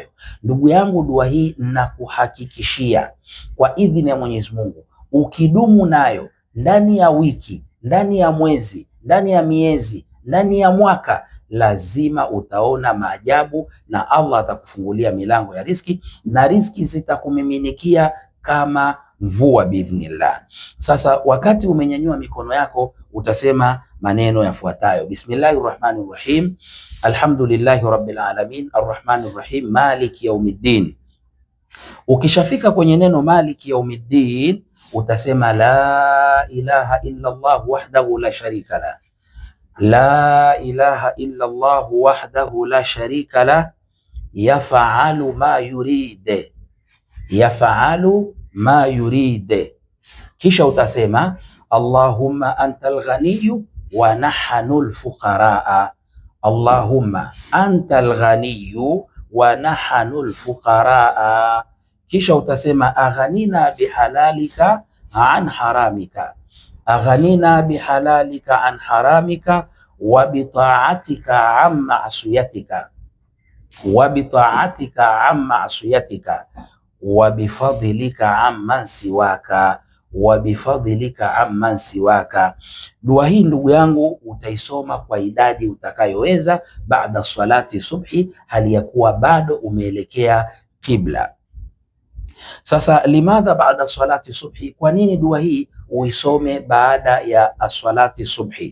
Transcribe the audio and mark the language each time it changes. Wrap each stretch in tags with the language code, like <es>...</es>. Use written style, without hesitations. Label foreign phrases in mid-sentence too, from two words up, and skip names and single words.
<sw>Ndugu yangu, dua hii nakuhakikishia kwa idhini ya Mwenyezi Mungu, ukidumu nayo ndani ya wiki, ndani ya mwezi, ndani ya miezi, ndani ya mwaka, lazima utaona maajabu na Allah atakufungulia milango ya riziki, na riziki zitakumiminikia kama mvua biidhnillah. Sasa wakati umenyanyua mikono yako, utasema maneno yafuatayo:</sw> <ar>بسم الله الرحمن الرحيم الحمد لله رب العالمين الرحمن الرحيم مالك يوم الدين.</ar> <sw>Ukishafika kwenye neno</sw> <ar>مالك يوم الدين,</ar> <sw>utasema</sw> <ar>لا إله إلا الله وحده لا شريك له, لا إله إلا الله وحده لا شريك له, يفعل ما يريد, يفعل ما يريد.</ar> <sw>Kisha utasema</sw> <ar>اللهم أنت الغني ونحن الفقراء اللهم أنت الغني ونحن الفقراء.</ar> <sw>Kisha utasema</sw> <ar>أغننا بحلالك عن حرامك أغننا بحلالك عن حرامك وبطاعتك عن معصيتك وبطاعتك عن معصيتك وبفضلك عمن سواك وبفضلك عمن سواك.</ar> <sw>Dua hii ndugu yangu utaisoma kwa idadi utakayoweza baada salati subhi, hali ya kuwa bado umeelekea kibla. Sasa limadha baada salati subhi, kwa nini dua hii uisome baada ya salati subhi?</sw>